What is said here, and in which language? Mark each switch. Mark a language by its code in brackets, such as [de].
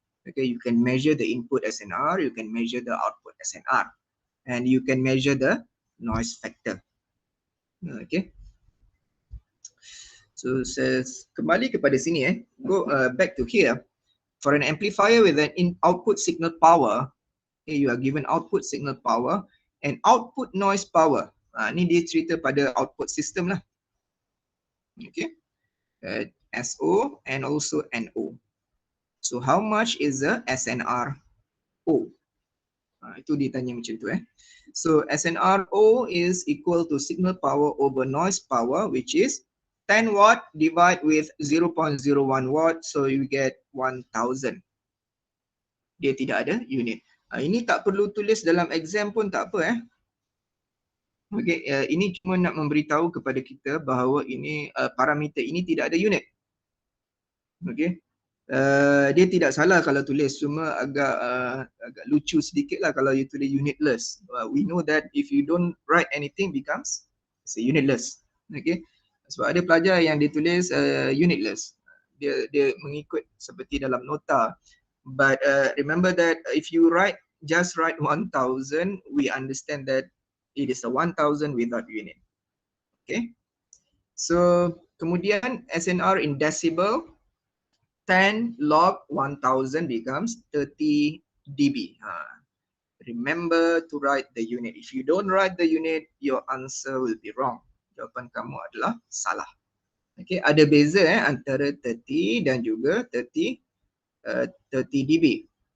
[en] Okay, you can measure the input SNR, you can measure the output SNR, and you can measure the noise factor. Okay, so [ms] kembali kepada sini [en] go back to here. For an amplifier with an output signal power, okay, you are given output signal power and output noise power. [ms] Ni dia cerita pada output system lah. [en] Okay, SO and also NO. So how much is the SNR O? [ms] Itu ditanya macam tu [en] So SNRO is equal to signal power over noise power, which is 10 watt divided with 0.01 watt, so you get 1000. [ms] Dia tidak ada unit. Ini tak perlu tulis dalam exam pun tak apa. Okay, ini cuma nak memberitahu kepada kita bahawa ini parameter ini tidak ada unit. Okay. Dia tidak salah kalau tulis, cuma agak lucu sedikit lah kalau you tulis unitless. [en] We know that if you don't write anything becomes unitless. [ms] Okay. Sebab ada pelajar yang dia tulis unitless. Dia mengikut seperti dalam nota. [en] But remember that if you just write 1000, we understand that it is a 1000 without unit. Okay. So kemudian SNR in decibel, 10 log 1000 becomes 30 dB. Remember to write the unit. If you don't write the unit, your answer will be wrong. [ms] Jawapan kamu adalah salah. Okay, ada beza antara 30 dan juga 30 dB.